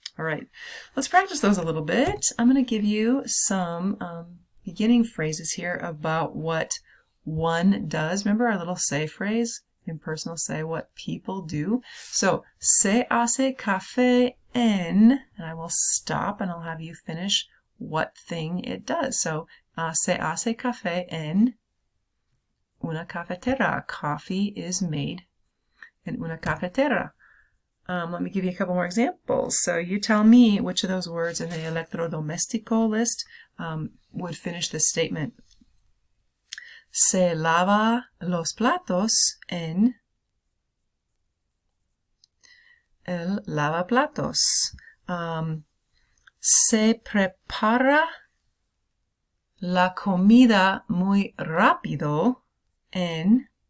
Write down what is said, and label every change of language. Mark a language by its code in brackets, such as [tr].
[en] All right, let's practice those a little bit. I'm going to give you some beginning phrases here about what one does. Remember our little say phrase? Impersonal say, what people do. So, [es] se hace café en, [en] and I will stop and I'll have you finish what thing it does. [es] So, se hace café en una cafetera. [en] Coffee is made in [es] una cafetera. [en] Let me give you a couple more examples. So you tell me which of those words in the electrodoméstico list would finish this statement. [es] Se lava los platos en el lavaplatos. Se prepara la comida muy rápido en...